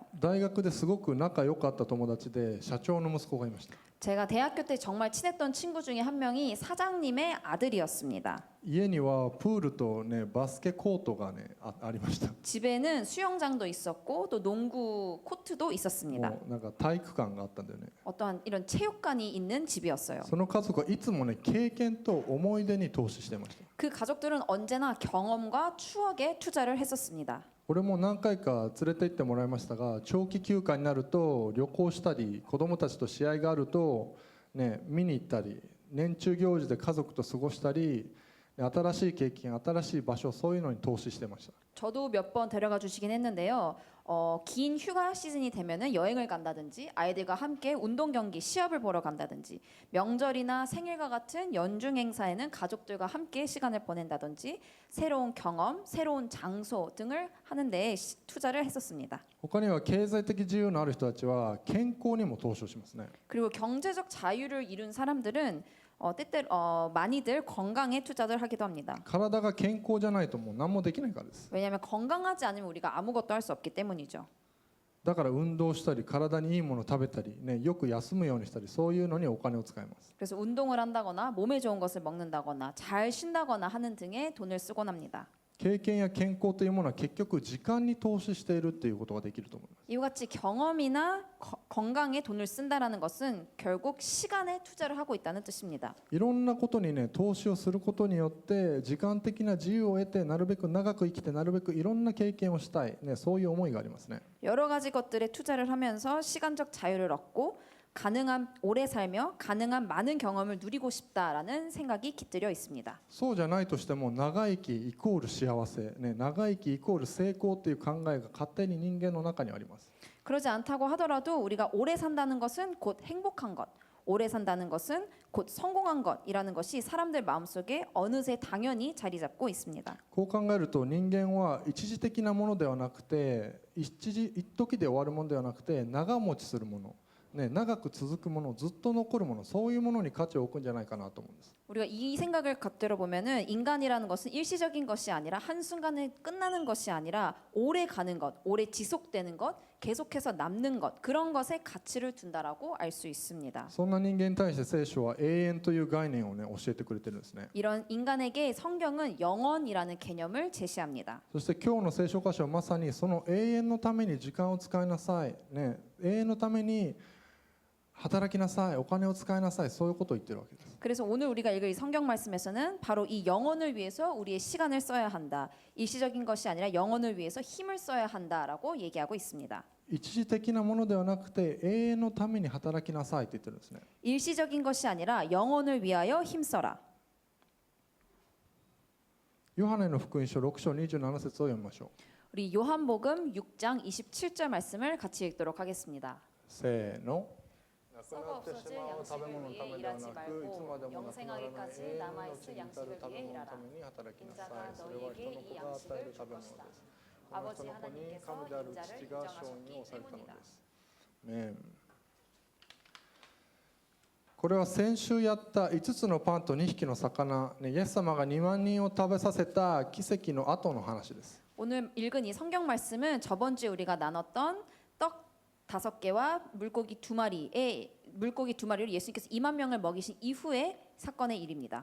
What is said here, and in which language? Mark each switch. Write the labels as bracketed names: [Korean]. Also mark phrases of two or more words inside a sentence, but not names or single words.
[Japanese] 大学ですごく仲良かった友達で社長の息子がいました。 [Korean] 제가 대학교 때 정말 친했던 친구 중에 한 명이 사장님의 아들이었습니다. [Japanese] 家にはプールとねバスケコートがね ありました。 [Korean] 집에는 수영장도 있었고 또 농구 코트도 있었습니다. [Japanese] もうなんか体育館があったんだよね。 [Korean] 어떠한 이런 체육관이 있는 집이었어요. [Japanese] その家族はいつもね経験と思い出に投資してました。 [Korean] 그 가족들은 언제나 경험과 추억에 투자를 했었습니다. [Japanese] 俺も何回か連れて行ってもらいましたが、長期休暇になると旅行したり、子供たちと試合があるとね見に行ったり、年中行事で家族と過ごしたり、新しい経験、新しい場所、そういうのに投資してました。 [Korean] 저도 몇 번 데려가 주시긴 했는데요. 긴 휴가 시즌이 되면은 여행을 간다든지 아이들과 함께 운동 경기 시합을 보러 간다든지 명절이나 생일과 같은 연중 행사에는 가족들과 함께 시간을 보낸다든지 새로운 경험, 새로운 장소 등을 하는 데 투자를 했었습니다. [Japanese] 他には経済的自由のある人たちは健康にも投資をしますね。 [Korean] 그리고 경제적 자유를 이룬 사람들은 때때로 많이들 건강에 투자를 하기도 합니다. [Japanese] 体が健康じゃないともう何もできないからです。 [Korean] 왜냐하면 건강하지 않으면 우리가 아무것도 할 수 없기 때문이죠. [Japanese] だから運動したり、体にいいものを食べたり、ね、よく休むようにしたり、そういうのにお金を使います。 [Korean] 그래서 운동을 한다거나 몸에 좋은 것을 먹는다거나 잘 쉰다거나 하는 등에 돈을 쓰곤 합니다. [Japanese] 経験や健康というものは結局時間に投資しているっていうことができると思います。 [Korean] 이와 같이 경험이나 건강에 돈을 쓴다라는 것은 결국 시간에 투자를 하고 있다는 뜻입니다. [Japanese] いろんなことにね投資をすることによって時間的な自由を得てなるべく長く生きてなるべくいろんな経験をしたい、ね、そういう思いがありますね。 [Korean] 여러 가지 것들에 투자를 하면서 시간적 자유를 얻고 가능한 오래 살며 가능한 많은 경험을 누리고 싶다라는 생각이 깃들여 있습니다. [Japanese] そうじゃないとしても長生きイコール幸せ、ね、長生きイコール成功っていう考えが勝手に人間の中にあります。 [Korean] 그러지 않다고 하더라도 우리가 오래 산다는 것은 곧 행복한 것, 오래 산다는 것은 곧 성공한 것이라는 것이 사람들 마음속에 어느새 당연히 자리 잡고 있습니다. [Japanese] こう考えると人間は一時的なものではなくて一時で終わるものではなくて長持ちするもの、ね、長く続くもの、ずっと残るもの、そういうものに価値を置くんじゃないかなと思うんです。 [Korean] 우리가 이 생각을 겉들어 보면은 인간이라는 것은 일시적인 것이 아니라 한순간에 끝나는 것이 아니라 오래 가는 것, 오래 지속되는 것, 계속해서 남는 것, 그런 것에 가치를 둔다라고 알 수 있습니다. [Japanese] そんな人間に対して聖書は永遠という概念をね教えてくれてるんですね。 [Korean] 이런 인간에게 성경은 영원이라는 개념을 제시합니다. [Japanese] そして今日の聖書箇所はまさにその永遠のために時間を使いなさい、ね、永遠のために働きなさい、お金を使いなさい、そういうことを言ってるわけです。 [Korean] 그래서 오늘 우리가 읽을 이 성경 말씀에서는 바로 이 영혼을 위해서 우리의 시간을 써야 한다. 일시적인 것이 아니라 영혼을 위해서 힘을 써야 한다라고 얘기하고 있습니다. [Japanese] 一時的なものではなくて永遠のために働きなさいって言ってるんですね。 [Korean] 일시적인 것이 아니라 영혼을 위하여 힘써라. [Japanese] ヨハネの福音書6章27節を読みましょう。 [Korean] 우리 요한복음 6장 27절 말씀을 같이 읽도록 하겠습니다. [Japanese] せーの。 [Korean] 썩어 없어질 양식을 위해 일하지 말고 영생하기까지 남아있을 양식을 위해 일하라. 인자가 너희에게 이 양식을 줄 것이다. 아버지 하나님께서 인자를 인정하셨기 때문이다. [Japanese] これは先週やった5つのパンと2匹の魚、ね、イエス様が2万人を食べさせた奇跡の後の話です。 [Korean] 오늘 읽은 이 성경 말씀은 저번 주에 우리가 나눴던 떡 5개와 물고기 2마리를 예수님께서 2만 명을 먹이신 이후의 사건의 일입니다.